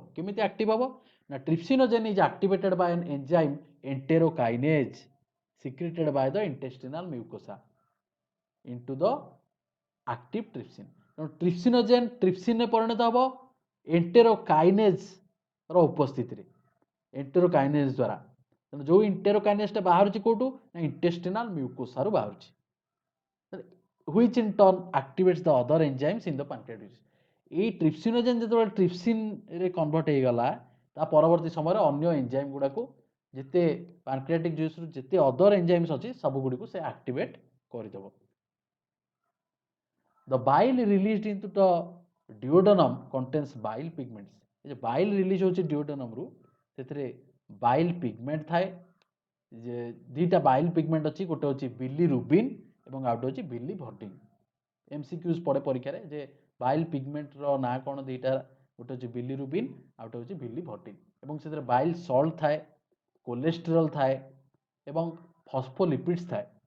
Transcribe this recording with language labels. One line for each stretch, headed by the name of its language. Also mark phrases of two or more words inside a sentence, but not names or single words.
Odia: କେମିତି ଆକ୍ଟିଭ୍ ହେବ ନା
English: trypsinogen is activated by an enzyme enterokinase secreted by the intestinal mucosa into the active trypsin.
Odia: ତେଣୁ ଟ୍ରିପ୍ସିନୋଜେନ୍ ଟ୍ରିପ୍ସିନ୍ରେ ପରିଣତ ହେବ ଏଣ୍ଟେରୋକାଇନେଜ୍ର ଉପସ୍ଥିତିରେ, ଏଣ୍ଟେରୋକାଇନେଜ୍ ଦ୍ୱାରା ତେଣୁ ଯେଉଁ ଇଣ୍ଟେରୋକାଇନେସଟା ବାହାରୁଛି କେଉଁଠୁ ନା
English: intestinal mucosa
Odia: ବାହାରୁଛି,
English: which in turn activates the other enzymes in the pancreatic juice।
Odia: ଏଇ ଟ୍ରିପ୍ସିନୋଜେନ୍ ଯେତେବେଳେ ଟ୍ରିପ୍ସିନରେ କନଭର୍ଟ ହେଇଗଲା ତା ପରବର୍ତ୍ତୀ ସମୟରେ ଅନ୍ୟ ଏନ୍ଜାଇମ୍ ଗୁଡ଼ାକୁ ଯେତେ
English: pancreatic juice
Odia: ଯେତେ
English: other enzymes
Odia: ଅଛି ସବୁଗୁଡ଼ିକୁ ସେ ଆକ୍ଟିଭେଟ୍ କରିଦେବ।
English: The bile released into the duodenum contains bile pigments।
Odia: ଏ ଯେ
English: bile release
Odia: ହେଉଛି ଡିଓଡେନମ୍ରୁ ସେଥିରେ
English: bile pigment
Odia: ଥାଏ, ଯେ ଦୁଇଟା
English: bile pigment
Odia: ଅଛି, ଗୋଟେ ହେଉଛି ବିଲିରୁବିନ୍ ଏବଂ ଆଉ ଗୋଟେ ହେଉଛି ବିଲିଭର୍ଟିନ୍। MCQs ପଡ଼େ ପରୀକ୍ଷାରେ ଯେ
English: bile pigment
Odia: ନାଁ କ'ଣ ଦୁଇଟା, ଗୋଟେ ହେଉଛି ବିଲିରୁବିନ୍ ଆଉ ଗୋଟେ ହେଉଛି ବିଲିଭର୍ଟିନ୍, ଏବଂ ସେଥିରେ
English: bile salt
Odia: ଥାଏ, କୋଲେଷ୍ଟ୍ରଲ୍ ଥାଏ ଏବଂ ଫସ୍ଫୋଲିପିଡ୍ସ ଥାଏ।